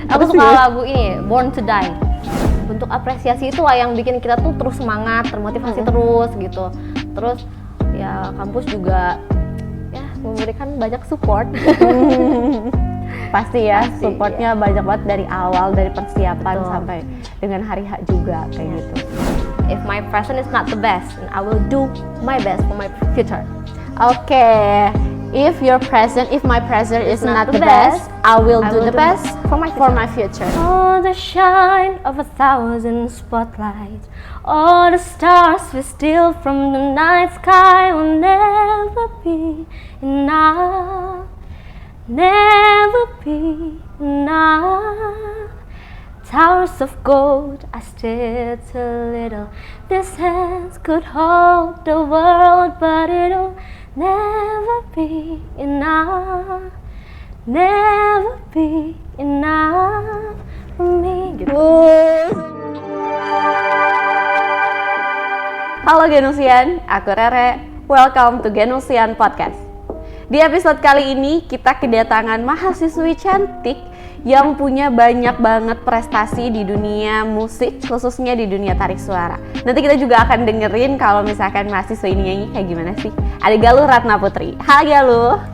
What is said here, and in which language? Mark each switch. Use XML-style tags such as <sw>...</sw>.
<id>Aku suka lagu ini, Born to Die. Bentuk apresiasi itu lah yang bikin kita tuh terus semangat, termotivasi terus gitu. Terus ya kampus juga ya memberikan banyak support. Pasti ya, supportnya banyak banget dari awal, dari persiapan Betul. sampai dengan hari H juga kayak gitu.</id> <en>If my present is not the best, then I will do my best for my future. Oke, if my present is not the best, I will do the best for my future. Oh, the shine of 1,000 spotlights, all the stars we steal from the night sky will never be enough, never be enough. Towers of gold are still too little. These hands could hold the world, but it'll never be enough, never be enough for me.</en> <id>Gitu. Halo Genusian, aku Rere.</id> <en>Welcome to Genusian Podcast.</en> <id>Di episode kali ini kita kedatangan mahasiswi cantik yang punya banyak banget prestasi di dunia musik, khususnya di dunia tarik suara. Nanti kita juga akan dengerin kalau misalkan mahasiswa ini nyanyi kayak gimana sih. Ada Galuh Ratna Putri. Hai Galuh.</id>